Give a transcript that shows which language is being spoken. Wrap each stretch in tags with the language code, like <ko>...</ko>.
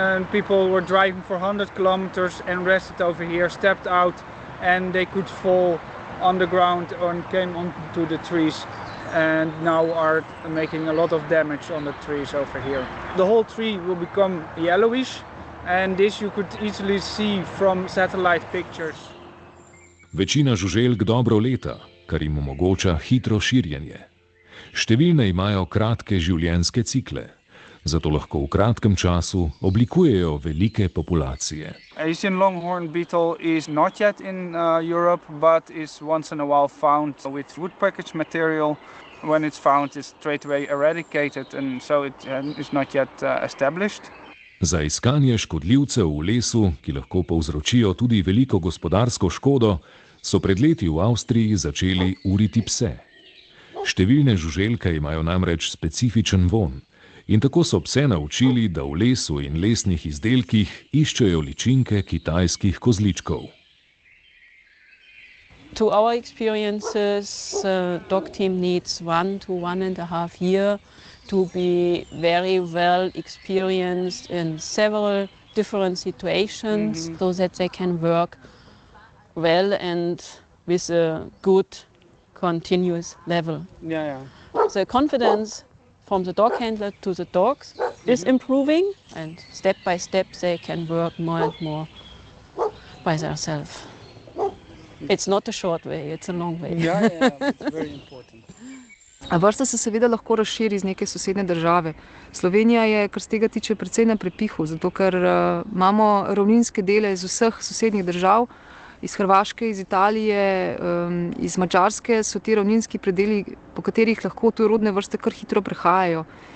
<en>People were driving for 100 kilometers and rested over here, stepped out, and they could fall on the ground and came onto the trees and now are making a lot of damage on the trees over here. The whole tree will become yellowish and this you could easily see from satellite pictures.</en> <sl>Večina žuželk dobro leta, kar jim omogoča hitro širjenje. Številne imajo kratke življenjske cikle, zato lahko v kratkem času oblikujejo velike populacije.</sl> <en>Asian longhorn beetle is not yet in Europe, but is once in a while found with wood package material. When it's found, it's straight away eradicated, and so it is not yet established.</en> <sl>Za iskanje škodljivcev v lesu, ki lahko povzročijo tudi veliko gospodarsko škodo, so pred leti v Avstriji začeli uriti pse. Številne žuželke imajo namreč specifičen vonj in tako so pse naučili, da v lesu in lesnih izdelkih iščejo ličinke kitajskih kozličkov.</sl> <en>To our experiences, dog team needs 1 to 1.5 years to be very well experienced in several different situations, so that they can work well and with a good continuous level. The confidence from the dog handler to the dogs is improving, and step by step they can work more and more by themselves. It's not a short way, it's a long way. It's very important.</en> <sl>Vrsta se seveda lahko razširi iz neke sosednje države. Slovenija je, kar se tega tiče, precej na prepihu, zato ker imamo ravninske dele iz vseh sosednjih držav, iz Hrvaške, iz Italije, iz Madžarske so ti ravninski predeli, po katerih lahko tujerodne vrste kar hitro prehajajo.</sl>